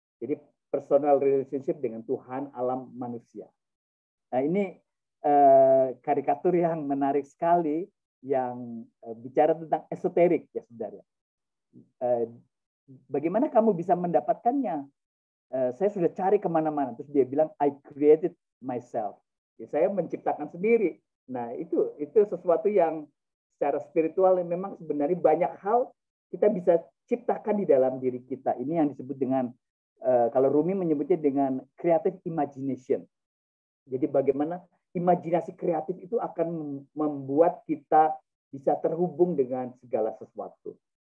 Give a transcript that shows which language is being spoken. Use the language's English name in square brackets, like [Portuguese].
[Indonesian] Jadi [English] personal relationship [Indonesian] dengan Tuhan, alam, manusia. Nah, ini karikatur yang menarik sekali yang bicara tentang esoterik ya saudara. Bagaimana kamu bisa mendapatkannya? Saya sudah cari kemana-mana. Terus dia bilang, [English] I created myself. [Indonesian] Ya, saya menciptakan sendiri. Nah, itu sesuatu yang secara spiritual yang memang sebenarnya banyak hal kita bisa ciptakan di dalam diri kita. Ini yang disebut dengan, kalau Rumi menyebutnya dengan creative imagination. Jadi bagaimana imajinasi kreatif itu akan membuat kita bisa terhubung dengan segala sesuatu.